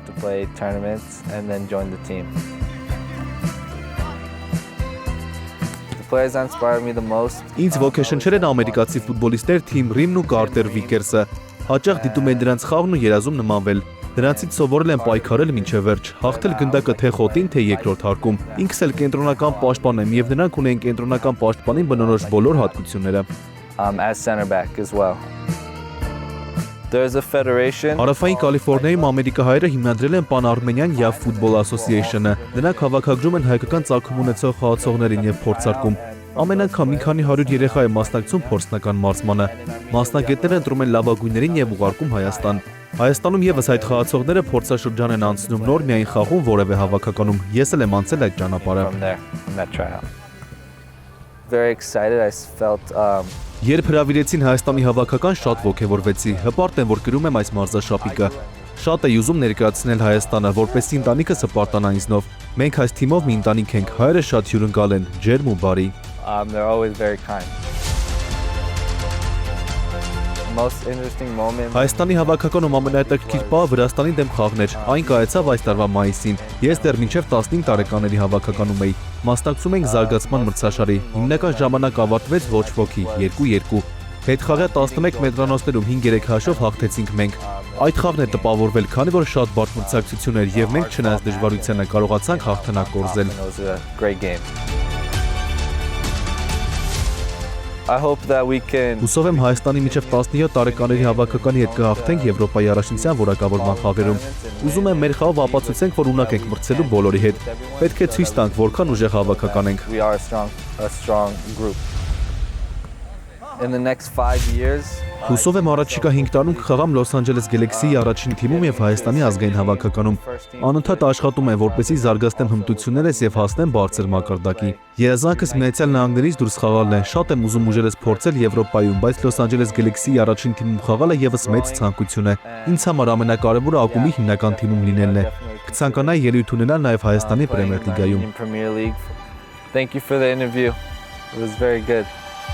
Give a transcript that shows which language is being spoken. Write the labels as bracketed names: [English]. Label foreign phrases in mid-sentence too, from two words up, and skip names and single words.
[Armenian] Ինձ ոգեշնչել են ամերիկացի ֆուտբոլիստներ Թիմ Ռիմն ու Կարտեր Վիկերսը։ Հաճախ դիտում են դրանց խաղն ու երազում նմանվել։ Դրանցից սովորել եմ պայքարել մինչև վերջ, հաղթել գնդակը թե խոտին, թե երկրորդ հարկում։ Ինքս էլ կենտրոնական պաշտպան եմ եւ նրանք ունեն կենտրոնական պաշտպանին բնորոշ բոլոր հատկությունները։ [English] As center back as well. There's a federation. [Armenian] Հարավային Կալիֆոռնիայում ամերիկահայերը հիմնադրել են Pan-Armenian Youth Football Association-ը։ Նրանք հավաքագրում են հայկական ծագում ունեցող խաղացողներին եւ փորձարկում։ Ամեն անգամ մի քանի 100 երեխա է մասնակցում փորձնական մարզմանը։ Մասնագետները ընտրում են լավագույններին եւ ուղարկում Հայաստան։ Հայաստանում եւս այդ խաղացողները փորձաշրջան են անցնում, նոր միայն խաղում որևէ հավաքականում։ Ես էլ եմ անցել այդ ճանապարհը։ [English] Very excited. I felt [Armenian] Երբ հրավիրեցին Հայաստանի հավաքական, շատ ոգևորվեցի։ Հպարտ եմ, որ գրում եմ այս մարզաշապիկը։ Շատ էի ուզում ներկայացնել Հայաստանը, որպեսզի ընտանիքս հպարտանա ինձնով։ Մենք այս թիմով մի ընտանիք ենք, հայերը շատ հյուրընկալ են, ջերմ ու բարի։ [English] They're always very kind. Most interesting moment. [Armenian] Հայաստանի հավաքականում ամենահետաքրքիր պահը Վրաստանի դեմ խաղն էր։ Այն կայացավ այս տարվա մայիսին։ Ես դեռ մինչև 15 տարեկաների հավաքականում էի։ Մասնակցում ենք զարգացման մրցաշարի։ Հիմնական ժամանակ ավարտվեց ոչ ոքի 2-2։ Հետխաղյա 11 մետրանոցներում 5-3 հաշվով հաղթեցինք մենք։ Այդ խաղն է տպավորվել, քանի որ շատ բարդ մրցակցություն էր եւ մենք չնայած դժվարությանը կարողացանք հաղթանակ կորզել։ [English] I hope that we can. [Armenian] Հուսով եմ Հայաստանի միջև 17 տարեկաների հավաքականի հետ կհաղթենք Եվրոպայի առաջնության որակավորման խաղերում։ Ուզում եմ մեր խաղով ապացուցենք, որ ունակ ենք մրցելու բոլորի հետ։ Պետք է ցույց տանք, որքան ուժեղ հավաքական ենք։ [English] We are a strong group. In the next 5 years. [Armenian] Հուսով եմ առաջիկա 5 տարում կխաղամ Los Angeles Galaxy-ի առաջին թիմում եւ Հայաստանի ազգային հավաքականում։ Անընդհատ աշխատում եմ, որպեսզի զարգացնեմ հմտություններս եւ հասնեմ բարձր մակարդակի։ Երազանքս Միացյալ Նահանգներից դուրս խաղալն է։ Շատ եմ ուզում ուժերս փորձել Եվրոպայում, բայց Los Angeles Galaxy-ի առաջին թիմում խաղալը եւս մեծ ցանկություն է։ Ինձ համար ամենակարևորը ակումբի հիմնական թիմում լինելն է։ Կցանկանայի ելույթ ունենալ նաեւ Հայաստանի Պրեմիեր լիգայում։ [English] Thank you for the interview. It was very good.